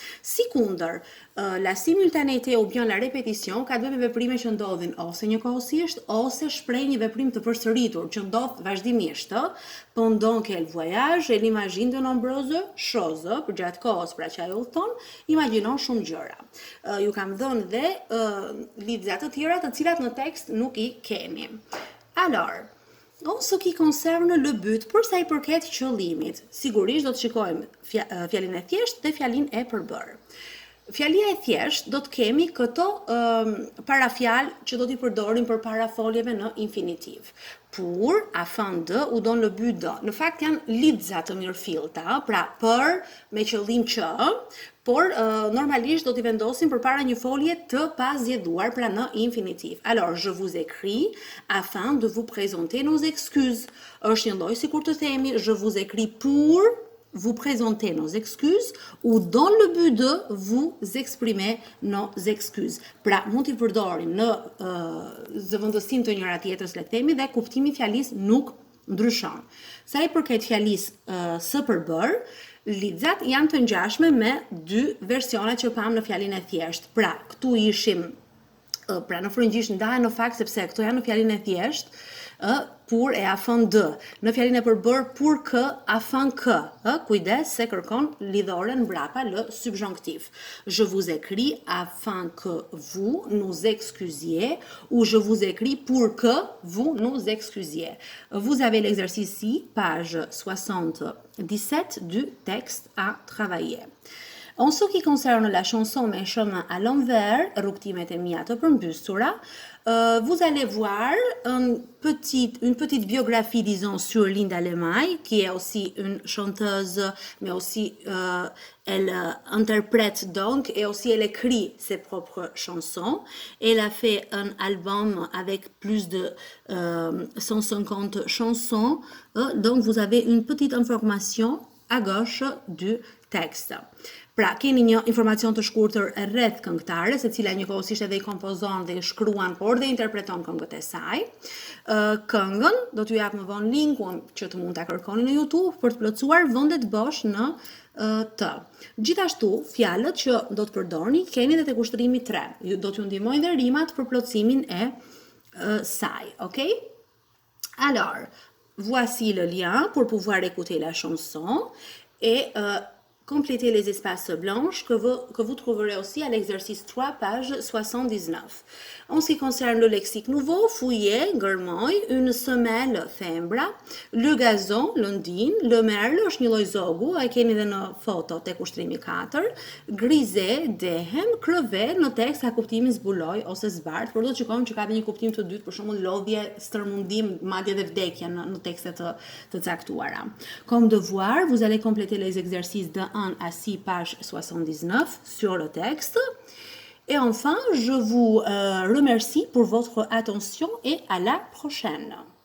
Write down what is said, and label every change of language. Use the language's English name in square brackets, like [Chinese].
[Albanian] Sikundër, [French] la simultanéité ou bien la répétition [Albanian] ka të bëjë me veprime që ndodhin ose njëkohësisht ose shpreh një veprim të përsëritur që ndodh vazhdimisht. [French] Pendant qu'elle voyage, elle imagine de nombreuses choses. [Albanian] Për gjatë kohës pra që ajo udhton, imagjinon shumë gjëra. Ju kam dhënë dhe lidhja të tjera të cilat në tekst nuk i keni. [French] Alors, en ce qui concerne le but, [Albanian] për sa i përket qëllimit, sigurisht do të shikojmë fjalin e thjesht dhe fjalin e përbërë. Fjalia e thjesht do të kemi këto parafjalë që do t'i përdorim për para foljeve në infinitiv. [French] Pour, afin de, ou dans le but de. [Albanian] Në fakt janë lidhza të mirëfillta, pra për, me qëllim që, por normalisht do t'i vendosim përpara një folje të pazgjedhuar, pra në infinitiv. [French] Alors, je vous écris afin de vous présenter nos excuses. [Albanian] Është një lloj sikur të themi, [French] je vous écris pour vous présenter nos excuses ou dans le but de vous exprimer nos excuses. [Albanian] Pra, mund t'i përdorim në zëvendësim të njëra tjetrës le të themi dhe kuptimi i fjalisë nuk ndryshon. Sa i përket fjalisë së përbër, lidhzat janë të ngjashme me dy versionet që pam në fjalinë e thjeshtë. Pra, këtu ishim pra në frëngjisht ndahen në fakt sepse këto janë në fjalinë e thjeshtë, pour et afin de. Në fjalinë e përbër pour que, afin que. Kujdes se kërkon lidhoren mbrapa lë subjonctif. [French] Je vous écris afin que vous nous excusiez ou je vous écris pour que vous nous excusiez. Vous avez l'exercice ici, page 77 du texte à travailler. En ce qui concerne la chanson Mes chemins à l'envers, [Albanian] rrugtimet e mia të përmbysura, [French] vous allez voir une petite biographie, disons, sur Linda Lemay, qui est aussi une chanteuse, mais aussi elle interprète donc, et aussi elle écrit ses propres chansons. Elle a fait un album avec plus de 150 chansons, donc vous avez une petite information à gauche du [Albanian] tekst. Pra, keni një informacion të shkurtër rreth këngëtares, e cila njëkohësisht edhe i kompozon dhe i shkruan, por dhe interpreton këngët e saj. Këngën do t'ju jap më vonë linkun që të mund ta kërkoni në YouTube për të plotësuar vendet bosh në të. Gjithashtu, fjalët që do të përdorni keni edhe tek ushtrimi 3. Do t'ju ndihmojnë dhe rimat për plotësimin e saj, ok? [French] Alors, voici le lien pour pouvoir écouter la chanson et compléter les espaces blanches que vous trouverez aussi à l'exercice 3, page 79. [Albanian] En ce qui concerne le lexique nouveau, fouillez, gërmoj, une semelle thembra, le gazon, lëndin, le merle është një lloj zogu, e keni edhe në foto tek ushtrimi 4, grize, dehem, crevet në tekst ka kuptimin zbuloj ose zbart, por do të shikojmë që ka edhe një kuptim të dytë, për shembull lodhje, stërmundim, madje edhe vdekje në tekste të caktuara. [French] Comme devoir, vous allez compléter les exercices de 1 à 6, page 79 sur le texte. Et enfin, je vous remercie pour votre attention et à la prochaine.